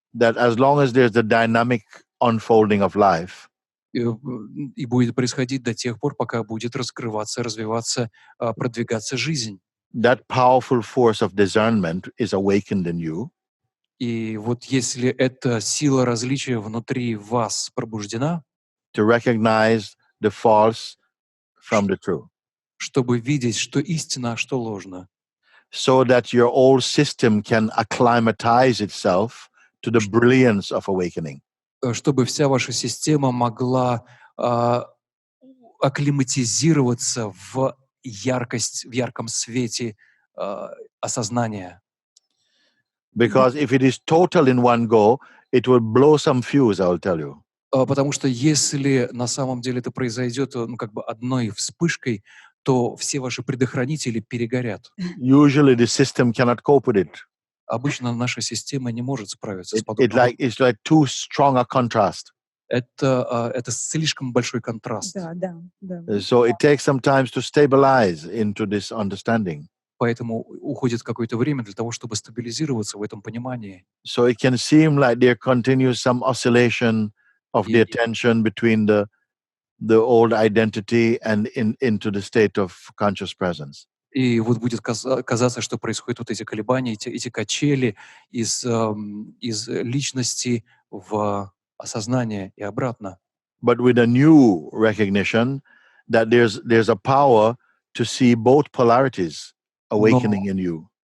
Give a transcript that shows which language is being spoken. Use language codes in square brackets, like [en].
[en] That as long as there's the dynamic unfolding of life, [ru] И будет происходить до тех пор, пока будет раскрываться, развиваться, продвигаться жизнь. [en] that powerful force of discernment is awakened in you. [ru] И вот если эта сила различия внутри вас пробуждена, [en] To recognize the false from the true, [ru] чтобы видеть, что истина, а что ложно, [en] so that your old system can acclimatize itself to the brilliance of awakening. [ru] чтобы вся ваша система могла акклиматизироваться в яркость, в ярком свете осознания. [en] Because if it is total in one go, it will blow some fuse, I'll tell you. [ru] Потому что если на самом деле это произойдет как бы одной вспышкой, то все ваши предохранители перегорят. [en] Usually the system cannot cope with it. [ru] Обычно наша система не может справиться с подобным. [en] It's like too strong a contrast. [ru] Это слишком большой контраст. Да. [en] So it takes some time to stabilize into this understanding. [ru] Поэтому уходит какое-то время для того, чтобы стабилизироваться в этом понимании. [en] So it can seem like there continues some oscillation of the attention between the old identity and into the state of conscious presence. [ru] И вот будет казаться, что происходят вот эти колебания, эти качели из личности в осознание и обратно. [en] But with a new recognition that there's a power to see both polarities awakening in you.